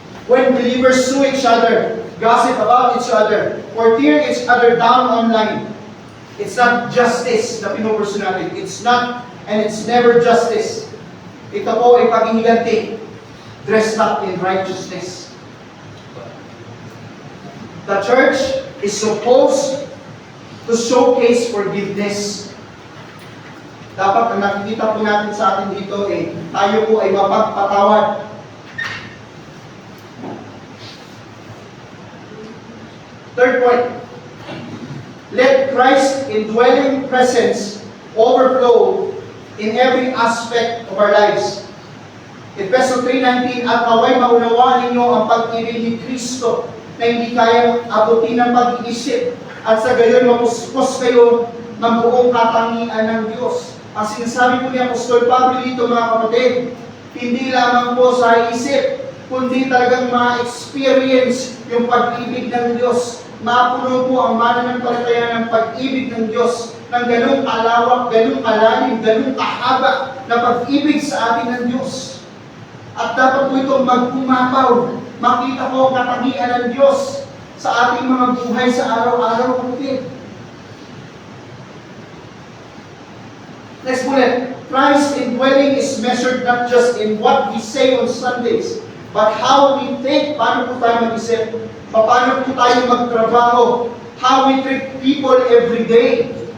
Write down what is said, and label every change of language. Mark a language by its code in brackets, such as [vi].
[en] When believers sue each other, gossip about each other, or tear each other down online, it's not justice [tl] na pinupursu natin. [en] It's not, and it's never justice. [tl] Ito po ay pag-ihiganti, [en] dressed up in righteousness. The church is supposed to showcase forgiveness. [tl] Dapat ang nakikita po natin sa atin dito tayo po ay mapagpatawad. [en] Third point, let Christ's indwelling presence overflow in every aspect of our lives. [tl] Efeso 3:19, at naway maunawaan ninyo ang pag-ibig ni Kristo na hindi kayang abutin ng pag-iisip at sa gayon mapuspos kayo ng buong katangian ng Diyos. Ang sinasabi po ni Apostol Pablo dito, mga kapatid, hindi lamang po sa isip, kundi talagang ma-experience yung pag-ibig ng Diyos. Mapuno po ang mananampalataya ng pag-ibig ng Diyos ng ganung kalawak, ganung kalalim, ganung kahaba na pag-ibig sa atin ng Diyos. At dapat po itong magpumapaw. Makita po ang katangian ng Diyos sa ating mga buhay sa araw-araw, kapatid. [en] Next bullet. Christ's indwelling is measured not just in what we say on Sundays, but how we think. [tl] Paano po tayo mag-isip? Paano po tayo magtrabaho? [en] how we treat people every day.